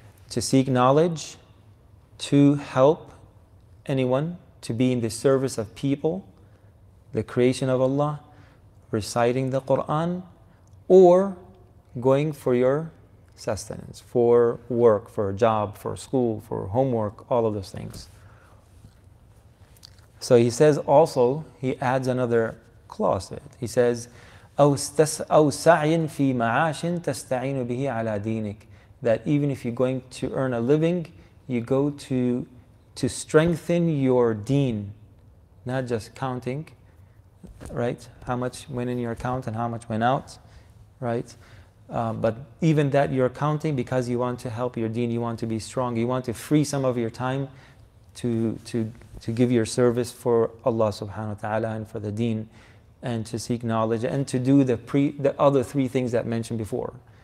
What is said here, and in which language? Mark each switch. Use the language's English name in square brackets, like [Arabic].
[English] To seek knowledge, to help anyone, to be in the service of people, the creation of Allah, reciting the Quran, or going for your sustenance, for work, for a job, for school, for homework, all of those things. So he says also, he adds another clause to it. He says, [Arabic] أو سعي في معاش تستعين به على دينك. [English] That even if you're going to earn a living, you go to strengthen your deen, not just counting, right? How much went in your account and how much went out, right? But even that you're counting because you want to help your deen, you want to be strong, you want to free some of your time to give your service for Allah subhanahu wa ta'ala and for the deen, and to seek knowledge and to do the other three things that mentioned before.